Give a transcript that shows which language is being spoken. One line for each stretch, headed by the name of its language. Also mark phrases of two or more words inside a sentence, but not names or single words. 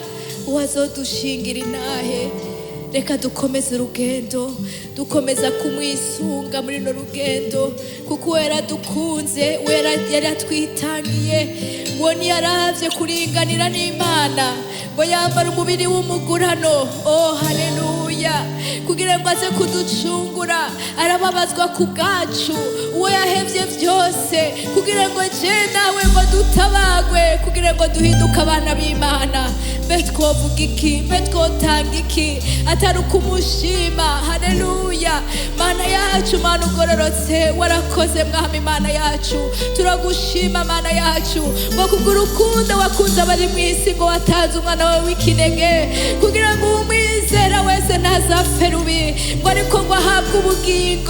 Rundi: Uwazodushingira inahe. Reka dukomeze urugendo, dukomeza kumwisunga muri no rugendo, kuko wera dukunze, wera yaratwitangiye. Ngo niyaravye kuringanira n'Imana, ngo yambara umubiri w'umugurano. Oh haleluya, kugira ngo aze kuducungura. Arababazwa ku bwacu, uwo yahevye vyose, kugira ngo je nawe ngo dutabagwe, kugira ngo duhinduke abana b'Imana. Mbe twovuga iki, mbe twotanga iki atari ukumushima. Haleluya, Mana yacu, Mana ugororotse, warakoze mwami Mana yacu. Turagushima Mana yacu ngo kubw'urukundo wakunze abari mw'isi, ngo watanze umwana wawe w'ikinege, kugira ngo umwizera wese ntazapfe rubi, ngo ariko ngo ahabwe ubugingo.